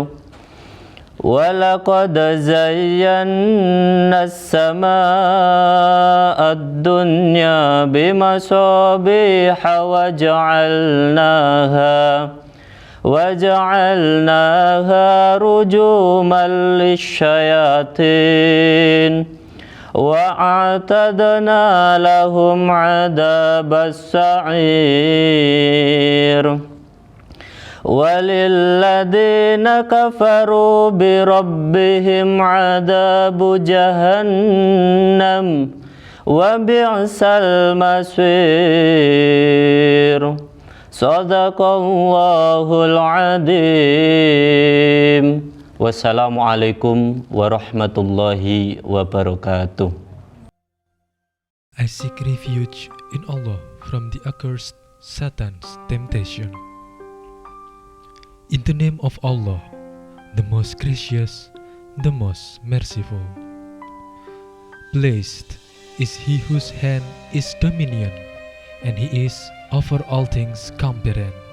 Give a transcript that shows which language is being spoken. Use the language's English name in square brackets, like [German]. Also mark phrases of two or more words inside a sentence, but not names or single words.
[Arabic] ولقد زينا السماء الدنيا بمصابيح وجعلناها رجوما للشياطين وأعتدنا لهم عذاب السعير. وللذين كفروا بربهم عذاب جهنم وبئس المصير. صدق الله العظيم. والسلام عليكم ورحمة الله وبركاته. [English] I seek refuge in Allah from the accursed Satan's temptation. In the name of Allah, the most gracious, the most merciful. Blessed is he whose hand is dominion, and he is over all things competent.